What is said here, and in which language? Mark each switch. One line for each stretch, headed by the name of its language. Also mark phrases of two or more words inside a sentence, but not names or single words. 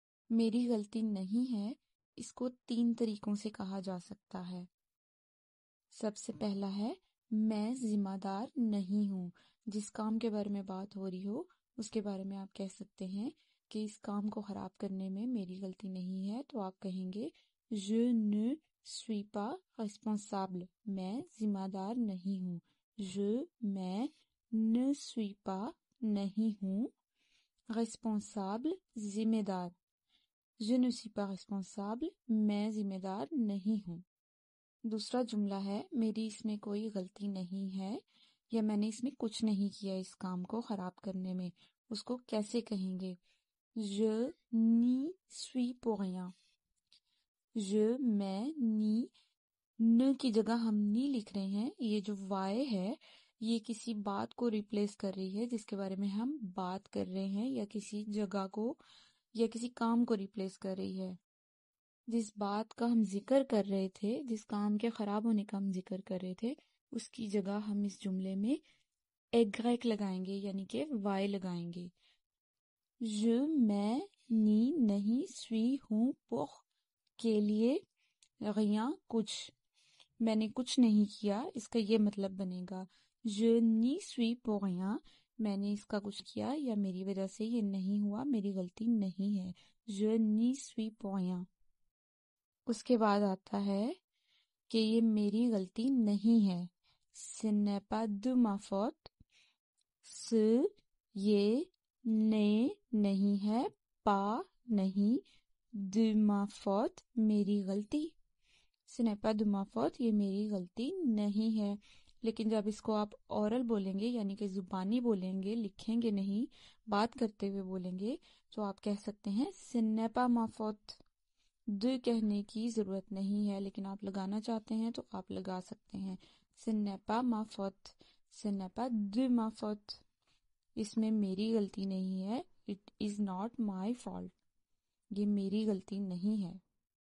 Urdu: میری غلطی نہیں ہے اس کو 3 طریقوں سے کہا جا سکتا ہے۔ سب سے پہلا ہے میں ذمہ دار نہیں ہوں۔ جس کام کے بارے میں بات ہو رہی ہو اس کے بارے میں آپ کہہ سکتے ہیں کہ اس کام کو خراب کرنے میں میری غلطی نہیں ہے، تو آپ کہیں گے
French: je ne suis pas responsable،
Urdu: میں ذمہ دار نہیں ہوں۔ میں
French: ne suis pas
Urdu: نہیں ہوں، responsable ذمہ دار،
French: je ne suis pas responsable
Urdu: میں ذمہ دار نہیں ہوں۔ دوسرا جملہ ہے میری اس میں کوئی غلطی نہیں ہے، یا میں نے اس میں کچھ نہیں کیا اس کام کو خراب کرنے میں۔ اس کو کیسے کہیں گے؟
French: je n'y suis pour rien۔
Urdu: میں نی ن کی جگہ ہم نی لکھ رہے ہیں، یہ جو وائے ہے یہ کسی بات کو ریپلیس کر رہی ہے جس کے بارے میں ہم بات کر رہے ہیں، یا کسی جگہ کو یا کسی کام کو ریپلیس کر رہی ہے۔ جس بات کا ہم ذکر کر رہے تھے، جس کام کے خراب ہونے کا ہم ذکر کر رہے تھے، اس کی جگہ ہم اس جملے میں ایگریک لگائیں گے، یعنی کہ وائے لگائیں گے۔ میں نی نہیں سوئی ہوں پوخ کے لیے غیاں کچھ، میں نے کچھ نہیں کیا، اس کا یہ مطلب بنے گا
French: je n'y suis pour rien،
Urdu: میں نے اس کا کچھ کیا یا میری وجہ سے یہ نہیں ہوا، میری غلطی نہیں ہے۔
French: je n'y suis pour rien۔
Urdu: اس کے بعد آتا ہے کہ یہ میری غلطی نہیں ہے،
French: ce n'est pas de ma faute،
Urdu: یہ نہیں ہے، پا نہیں،
French: de ma faute
Urdu: میری غلطی،
French: ce n'est pas de ma
Urdu: faute یہ میری غلطی نہیں ہے۔ لیکن جب اس کو آپ اورل بولیں گے، یعنی کہ زبانی بولیں گے، لکھیں گے نہیں، بات کرتے ہوئے بولیں گے، تو آپ کہہ سکتے ہیں
French: ce n'est pas ma faute۔
Urdu: د کہنے کی ضرورت نہیں ہے، لیکن آپ لگانا چاہتے ہیں تو آپ لگا سکتے ہیں
French: ce n'est pas ma faute، ce n'est pas de ma
Urdu: faute، اس میں میری غلطی نہیں ہے،
English: it is not my fault،
Urdu: یہ میری غلطی نہیں ہے۔